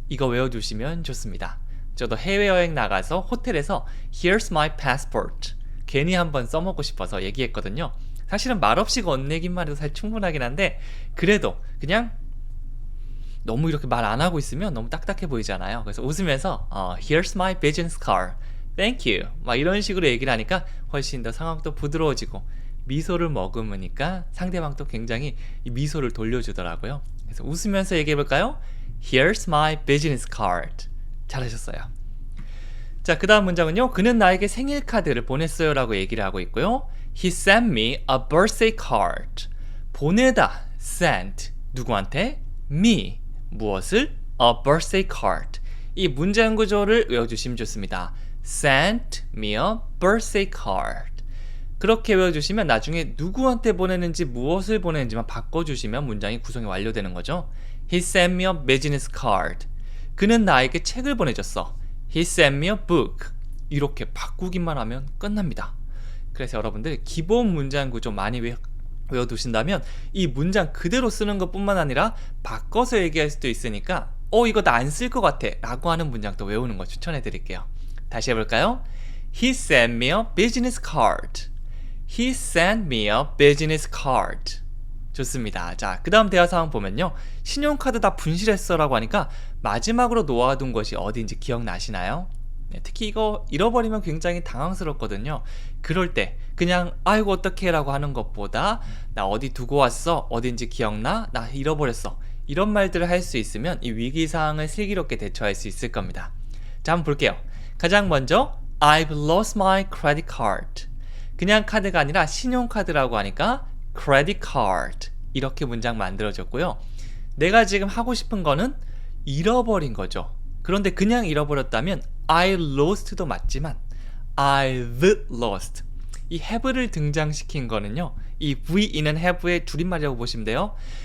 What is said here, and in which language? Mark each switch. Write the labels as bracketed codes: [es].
[ko] 이거 외워두시면 좋습니다. 저도 해외여행 나가서 호텔에서 [en] Here's my passport. [ko] 괜히 한번 써먹고 싶어서 얘기했거든요. 사실은 말없이 건네기만 해도 사실 충분하긴 한데 그래도 그냥 너무 이렇게 말 안 하고 있으면 너무 딱딱해 보이잖아요. 그래서 웃으면서 [en] Here's my business card. Thank you. [ko] 막 이런 식으로 얘기를 하니까 훨씬 더 상황도 부드러워지고 미소를 머금으니까 상대방도 굉장히 이 미소를 돌려주더라고요. 그래서 웃으면서 얘기해 볼까요? [en] Here's my business card. [ko] 잘하셨어요. 자, 그 다음 문장은요. 그는 나에게 생일 카드를 보냈어요 라고 얘기를 하고 있고요. [en] He sent me a birthday card. [ko] 보내다, sent. 누구한테? Me. 무엇을? [en] A birthday card. [ko] 이 문장 구조를 외워주시면 좋습니다. [en] Sent me a birthday card. [ko] 그렇게 외워주시면 나중에 누구한테 보내는지 무엇을 보내는지만 바꿔주시면 문장이 구성이 완료되는 거죠. [en] He sent me a business card. [ko] 그는 나에게 책을 보내줬어. [en] He sent me a book. [ko] 이렇게 바꾸기만 하면 끝납니다. 그래서 여러분들 기본 문장 구조 많이 외워두신다면 이 문장 그대로 쓰는 것뿐만 아니라 바꿔서 얘기할 수도 있으니까 이거 나 안 쓸 것 같아 라고 하는 문장도 외우는 거 추천해 드릴게요. 다시 해볼까요? [en] He sent me a business card. He sent me a business card. [ko] 좋습니다. 자, 그 다음 대화 상황 보면요. 신용카드 다 분실했어 라고 하니까 마지막으로 놓아둔 것이 어딘지 기억나시나요? 네, 특히 이거 잃어버리면 굉장히 당황스럽거든요. 그럴 때 그냥 아이고 어떡해 라고 하는 것보다 나 어디 두고 왔어? 어딘지 기억나? 나 잃어버렸어. 이런 말들을 할 수 있으면 이 위기 상황을 슬기롭게 대처할 수 있을 겁니다. 자, 한번 볼게요. 가장 먼저 [en] I've lost my credit card. [ko] 그냥 카드가 아니라 신용카드라고 하니까 credit card. 이렇게 문장 만들어졌고요. 내가 지금 하고 싶은 거는 잃어버린 거죠. 그런데 그냥 잃어버렸다면 I lost도 맞지만 [en] I've lost. [ko] 이 have를 등장시킨 거는요. 이 VE는 have의 줄임말이라고 보시면 돼요.